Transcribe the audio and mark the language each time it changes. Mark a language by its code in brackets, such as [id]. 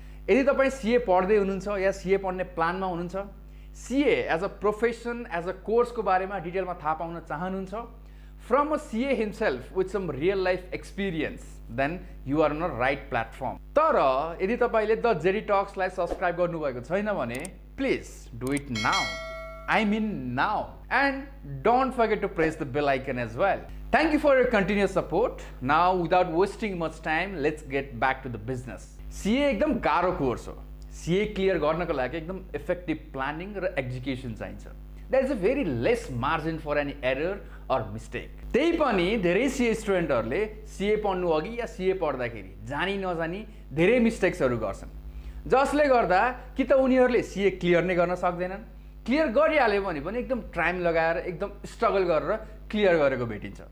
[ne] यदि तपाई सीए पढ्दै हुनुहुन्छ या सीए पढ्ने प्लानमा हुनुहुन्छ, [en] CA as a profession as a कोर्सको बारेमा [ne] डिटेलमा थाहा पाउन चाहनुहुन्छ [en] From a CA himself with some real life experience, then you are on a right platform. [ne] तर यदि तपाईले द जे टक्सलाई सब्स्क्राइब गर्नुभएको छैन भने [en] Please do it now, I mean now, and don't forget to press the bell icon as well. Thank you for your continuous support. Now without wasting much time, let's get back to the business. [ne] CA एकदम गाह्रो course हो। CA clear गर्नको लागि एकदम effective planning र execution चाहिन्छ। [en] There is a very less margin for any error or mistake. [ne] त्यही पनि धेरै CA स्टुडेन्टहरूले CA पढ्नु अघि या CA पढ्दाखेरि जानी नजानी धेरै मिस्टेक्सहरू गर्छन्, जसले गर्दा कि त उनीहरूले CA क्लियर नै गर्न सक्दैनन्, क्लियर गरिहाल्यो भने पनि एकदम टाइम लगाएर एकदम स्ट्रगल गरेर क्लियर गरेको भेटिन्छ।